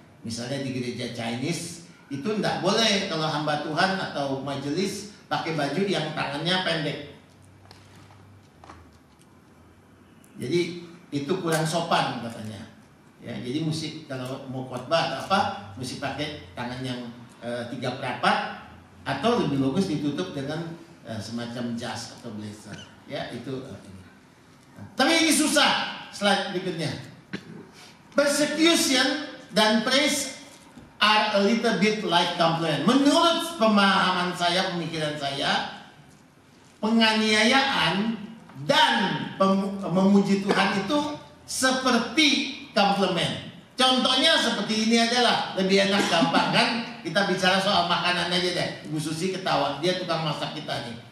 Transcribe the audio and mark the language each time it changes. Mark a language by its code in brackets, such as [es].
[id] Misalnya di gereja Chinese itu enggak boleh kalau hamba Tuhan atau majelis pakai baju yang tangannya pendek. Jadi itu kurang sopan katanya. Ya, jadi mesti kalau mau khotbah atau apa, mesti pakai tangan yang 3 perapat atau lebih bagus ditutup dengan semacam jas atau blazer. Ya, itu ini. Tapi ini susah. Slide berikutnya. [en] Persecution [id] dan [en] praise are a little bit like compliment. [id] Menurut pemahaman saya, pemikiran saya, penganiayaan dan memuji Tuhan itu seperti komplement. Contohnya seperti ini adalah lebih enak, gampang kan? Kita bicara soal makanan aja deh. Ibu Susi ketawa, dia tukang masak kita nih.